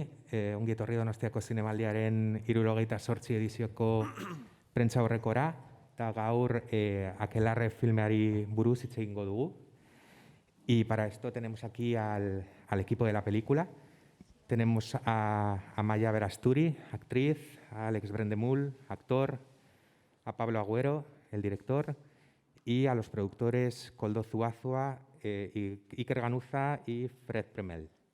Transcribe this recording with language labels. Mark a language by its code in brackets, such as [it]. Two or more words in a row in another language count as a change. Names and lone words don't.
[eu] ongi etorri Donostiako Zinemaldiaren 78 edizioko prentsa horrekora, eta gaur Aquelarre filmeari buruz hitz egingo dugu. [es] Y para esto tenemos aquí al equipo de la película. Tenemos a Amaia Berasturi, actriz, a Alex Brendemul, actor, a Pablo Agüero, el director, y a los productores Koldo Zuazua, Iker Ganuza y Fred Premel.